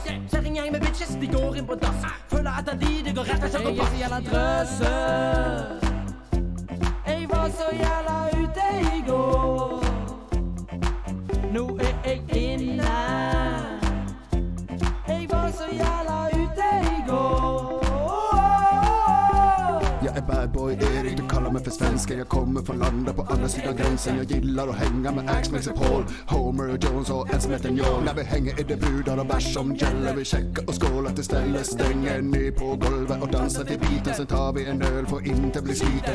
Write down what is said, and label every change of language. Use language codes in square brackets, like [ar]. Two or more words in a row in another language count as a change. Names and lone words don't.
[no] Ser en gjeng med bitches, de går inn på dass. Føler etter de, det går rett og slett på pass. Jeg så jævla drøse. Jeg var så jævla ute I går. Nå jeg inne. Jeg var så jævla ute I går. [sv] Jag är [en] bad boy [sv] Erik, du kallar mig för svensken. Jag kommer från landet på andra sidan gränsen. Jag gillar att hänga med Axe, Max och Paul, Homer och Jones och en som heter Njål. När vi hänger är det brudar och bärs som gäller. Vi checkar och skålar istället. Stänger ner på golvet och dansar till biten. Sen tar vi en öl för att inte bli sliten.